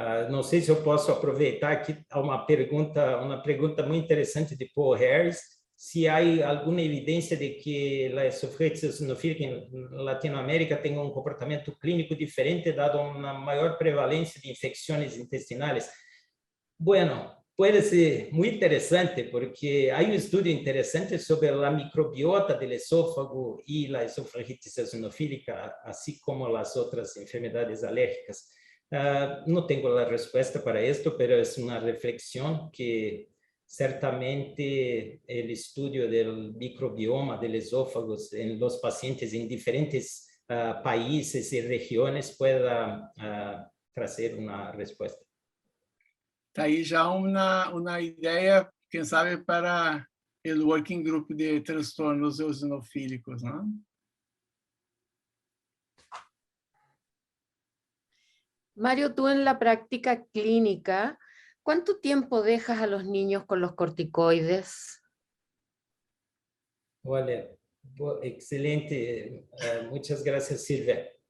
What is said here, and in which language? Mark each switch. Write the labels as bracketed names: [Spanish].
[Portuguese] Não sei se eu posso aproveitar aqui uma pergunta muito interessante de Paul Harris, se há alguma evidência de que a esofagite eosinofílica em Latinoamérica tem um comportamento clínico diferente, dado uma maior prevalência de infecções intestinais. [Spanish] Bueno, puede ser muy interesante porque hay un estudio interesante sobre la microbiota del esófago y la esofagitis eosinofílica, así como las otras enfermedades alérgicas. No tengo la respuesta para esto, pero es una reflexión que certamente el estudio del microbioma del esófago en los pacientes en diferentes países y regiones pueda trazer una respuesta. [Portuguese] Está aí já uma ideia, quem sabe, para o working group de transtornos eosinofílicos, ¿no? [Spanish] Mario, tú en la práctica clínica, ¿cuánto tiempo dejas a los niños con los corticoides? Olha, excelente, muchas gracias, Silvia.